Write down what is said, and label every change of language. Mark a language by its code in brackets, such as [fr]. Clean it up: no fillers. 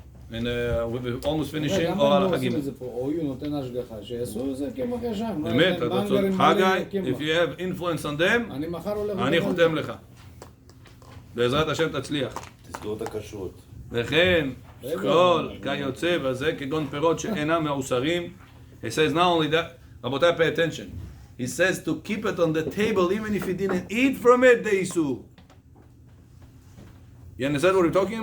[en] And we're almost finishing all על החגים. [he] או הוא נותן השגחה, שיעשו זה קמח ישן. באמת, אתה רוצה חגי, [en] if you have influence on them, [he] אני מחר הולך... אני חותם לך. בעזרת השם תצליח. תסגור את הכשרות. וכן, כל כיוצא בזה כגון פירות שאינם מעושרים. [en] He says not only that, רבותיי, pay attention. He says to keep it on the table even if you didn't eat from it, the איסור. You understand what we're talking